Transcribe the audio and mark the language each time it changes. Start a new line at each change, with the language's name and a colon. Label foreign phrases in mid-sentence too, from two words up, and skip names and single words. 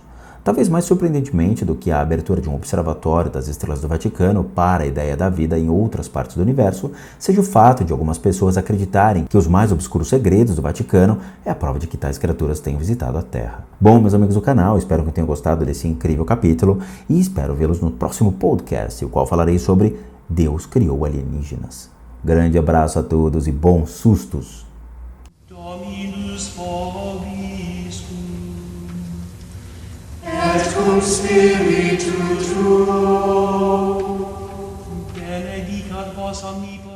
Portuguese: Talvez mais surpreendentemente do que a abertura de um observatório das estrelas do Vaticano para a ideia da vida em outras partes do universo, seja o fato de algumas pessoas acreditarem que os mais obscuros segredos do Vaticano é a prova de que tais criaturas tenham visitado a Terra. Bom, meus amigos do canal, espero que tenham gostado desse incrível capítulo e espero vê-los no próximo podcast, o qual falarei sobre Deus criou alienígenas. Grande abraço a todos e bons sustos!
Latin: Dominus vobiscum. Et cum spiritu tuo. Benedicat vos omnipotens